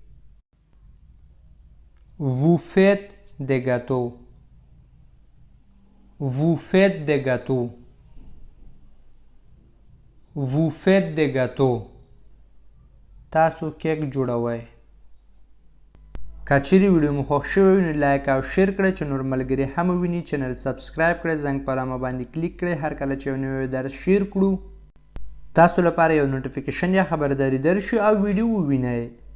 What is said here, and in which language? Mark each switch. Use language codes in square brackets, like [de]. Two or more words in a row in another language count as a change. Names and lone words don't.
[fr] vous faites des gâteaux vous faites des gâteaux vous faites des gâteaux [ps] تاسو کیک جوړوئ. که چیرې ویډیو مو خوښ شوی وي نو لایک او شیر کړئ چې نور ملګري هم وویني. چینل سبسکرایب کړئ، زنګ په علامه باندې کلیک کړئ هر کله چې یو نوی درس شیر کړو تاسو لپاره یو نوټیفیکیشن یا خبرداری درشي او ویډیو ووینئ.